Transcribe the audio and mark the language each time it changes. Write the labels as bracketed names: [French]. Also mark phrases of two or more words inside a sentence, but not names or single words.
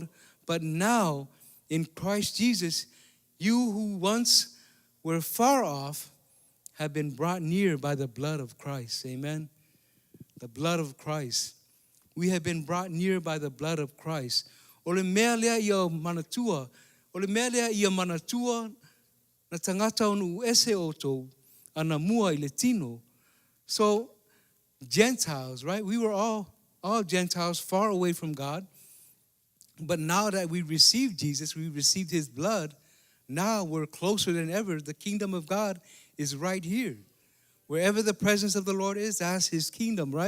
[English] But now, in Christ Jesus, you who once were far off have been brought near by the blood of Christ. Amen. The blood of Christ. We have been brought near by the blood of Christ. [Samoan] Ole mea lea ia manatua. Ole mea lea ia manatua na tangata onu ese oto ana mua I le tino. [English] So, Gentiles, right? We were all Gentiles far away from God. But now that we received Jesus, we received his blood, now we're closer than ever. The kingdom of God is right here. Wherever the presence of the Lord is, that's his kingdom, right?